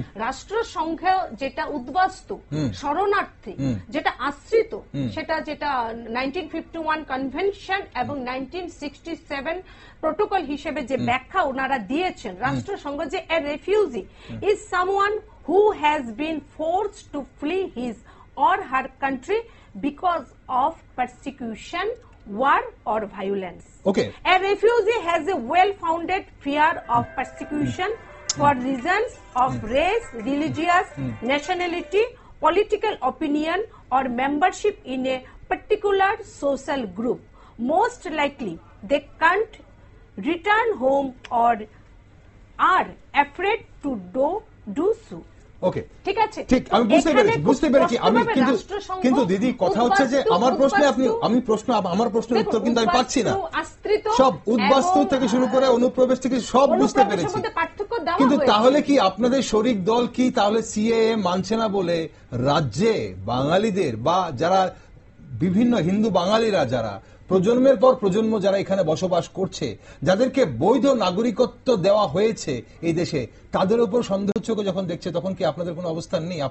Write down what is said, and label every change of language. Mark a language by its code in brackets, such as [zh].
[bn] রাষ্ট্রসংঘ যেটা উদ্বাস্তু, শরণার্থী, যেটা আশ্রিত, সেটা যেটা 1951 কনভেনশন এবং 1967 প্রোটোকল হিসেবে যে ব্যাখ্যা ওনারা দিয়েছেন রাষ্ট্রসংঘ, যে [en] A refugee is someone who has been forced to flee his or her country because of persecution, war or violence. Okay. A refugee has a well-founded fear of persecution for reasons of race, religious, nationality, political opinion or membership in a particular social group. Most likely they can't return home or are afraid to do so. [bn] ওকে, ঠিক আছে, ঠিক, আমি বুঝতে পেরেছি। আমি কিন্তু দিদি কথা হচ্ছে যে আমার প্রশ্নে আমার প্রশ্নের উত্তর কিন্তু আমি পাচ্ছি না। সব উদ্বাস্তু থেকে শুরু করে অনুপ্রবেশ থেকে সব বুঝতে পেরেছি, কিন্তু তাহলে কি আপনাদের শরিক দল কি তাহলে সিএএ মানছে না বলে রাজ্যে বাঙালিদের বা যারা বিভিন্ন হিন্দু বাঙালিরা যারা প্রজন্মের পর প্রজন্ম যারা এখানে বসবাস করছে, যাদেরকে বৈধ নাগরিকত্ব দেওয়া হয়েছে এই দেশে, তাদের উপর সন্দেহ চোখে যখন দেখছে, তখন কি আপনাদের কোনো অবস্থান নেই?